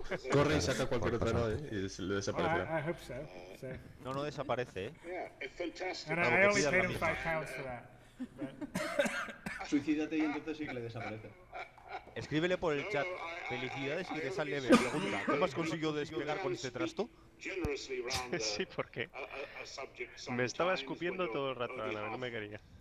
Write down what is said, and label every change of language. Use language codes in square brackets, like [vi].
[es] Corre y saca cualquier otra nave y le desaparecerá. [en] I hope so. [es] No desaparece, ¿eh? [en] And I only paid him £5 for that. [es] Suicídate y entonces sí que le desaparece. Escríbele por el chat. Felicidades y que sale leve. Pregunta, ¿cómo has conseguido despegar con este trasto? Sí, porque me estaba escupiendo todo el rato, no me quería.